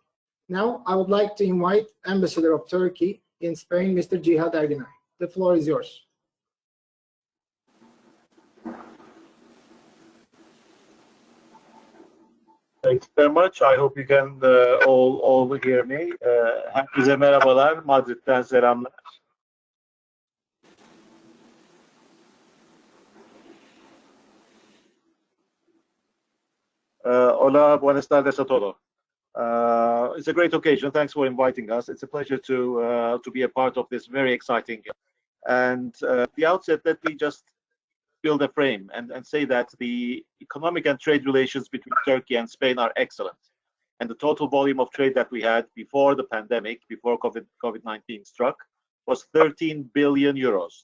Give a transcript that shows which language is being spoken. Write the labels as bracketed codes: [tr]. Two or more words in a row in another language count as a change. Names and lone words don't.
[en] Now, I would like to invite Ambassador of Turkey in Spain, Mr. Cihad Erginay. The floor is yours. Thank you very much. I hope you can all hear me. [tr] Herkese merhabalar. Madrid'den selamlar. [es] Hola, buenas tardes a todos. [en] It's a great occasion. Thanks for inviting us. It's a pleasure to be a part of this very exciting. And at the outset, let me just build a frame and say that the economic and trade relations between Turkey and Spain are excellent. And the total volume of trade that we had before the pandemic, before COVID-19 struck, was 13 billion euros.